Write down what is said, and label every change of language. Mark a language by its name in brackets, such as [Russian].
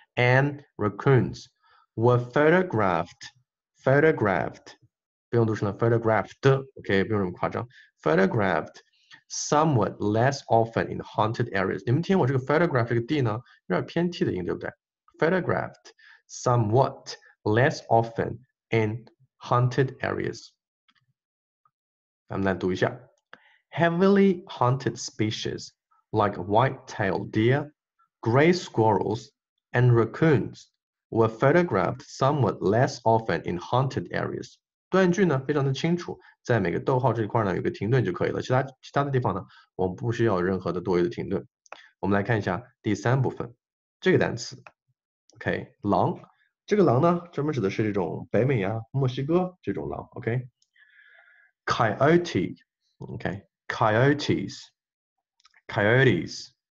[English] And raccoons were photographed， [Chinese] 不用读成了 [English] photographed，OK， [Chinese] 不用这么夸张。 [English] Photographed somewhat less often in haunted areas。 [Chinese] 你们听我这个 photograph 这个 d 呢，有点偏 t 的音，对不对 ？ [English] Photographed somewhat less often in haunted areas。 [Chinese] 咱们来读一下 [English] ，heavily hunted species。Like white-tailed deer, gray squirrels, and raccoons were photographed somewhat less often in haunted areas. [Chinese] 断句呢非常的清楚，在每个逗号这一块呢有个停顿就可以了，其他的地方呢我们不需要任何的多余的停顿。我们来看一下第3部分，这个单词 ，OK， 狼，这个狼呢专门指的是这种北美啊、墨西哥这种狼 ，OK，coyotes，